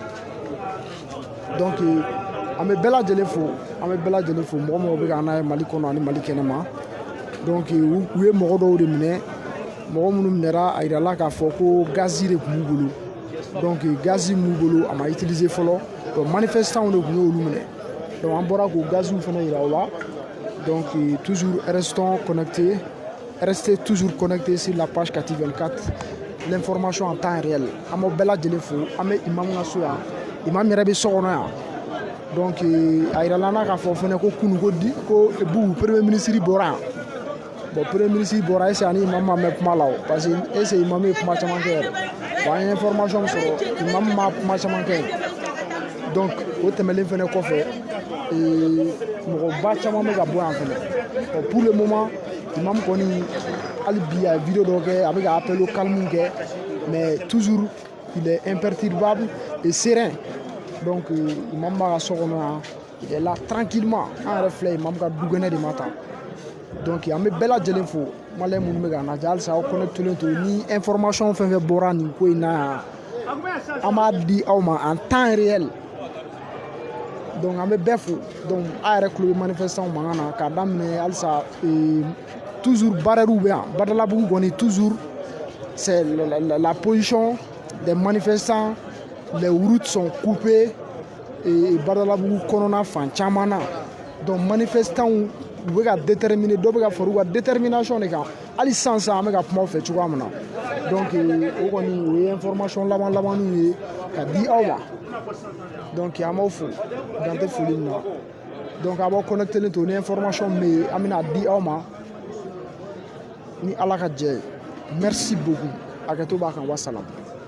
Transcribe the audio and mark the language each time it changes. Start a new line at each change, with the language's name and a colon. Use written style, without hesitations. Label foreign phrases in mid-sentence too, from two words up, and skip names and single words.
Bambara: ye donc an bɛ bɛɛ lajɛlen fo mɔgɔ mɔgɔ bɛ k'an n'a ye Mali kɔnɔ ani Mali kɛnɛma donc u ye mɔgɔ dɔw de minɛ mɔgɔ minnu minɛra a yirala k'a fɔ ko gazi de tun b'u bolo donc gazi min b'u bolo a ma utiliser fɔlɔ donc manifestants de tun y'olu minɛ donc an bɔra k'o gaziw fana yira o la
French: donc toujours restez toujours connectés sur la page Kati 24 l'information en temps réel
Bambara: an b'aw bɛɛ lajɛlen fo an bɛ imam ka so yan imam yɛrɛ bɛ so kɔnɔ yan donc a yirala n'a k'a fɔ fɛnɛ ko kunu ko Bugu
French: premier ministre
Bambara: bɔra yan bon
French: premier ministre
Bambara: bɔra
French: est-ce que
Bambara: ani imam ma mɛn kuma la o
French: parce que est-ce que
Bambara: imam ye kuma caman kɛ yɛrɛ bon an ye information min sɔrɔ imam ma kuma caman kɛ donc o tɛmɛlen fɛnɛ kɔfɛ mɔgɔba caman bɛ ka bɔ yan fɛnɛ bon
French: pour le moment
Bambara: imam kɔni hali bi a ye vidéo dɔ kɛ a bɛ ka
French: appel au calme
Bambara: kɛ
French: mais toujours il est imperturbable et serein
Bambara: donc imam b'a ka so kɔnɔ yan
French: il est là tranquillement
Bambara: an yɛrɛ filɛ imam ka dukɛnɛ de ma tan donc an bɛ bɛɛ lajɛlen fo maliyɛn minnu bɛ k'an lajɛ halisa aw connectelen to ni information fɛn fɛn bɔra nin ko in na yan an b'a di aw ma
French: en temps réel donc
Bambara: an bɛ bɛɛ fo donc a yɛrɛ tulo bɛ manifestant mankan na k'a daminɛ halisa
French: toujours barrières
Bambara: bɛ yan Badalabugu kɔni
French: toujours c'est la position des manifestants les routes sont coupées et
Bambara: Badalabugu kɔnɔna fan caman na donc manifestants u bɛ ka déterminer dɔ bɛ ka fara u ka détermination de kan hali sisan an bɛ ka kuma u fɛ cogoya min na donc o kɔni o ye information laban ye ka di aw ma donc an b'aw fo dan tɛ foli min na donc a b'aw connectelen to ni information min bɛ yen an bɛna di aw ma ni Ala ka jɛ ye
French: merci beaucoup
Bambara: hakɛto b'a kan wa salam.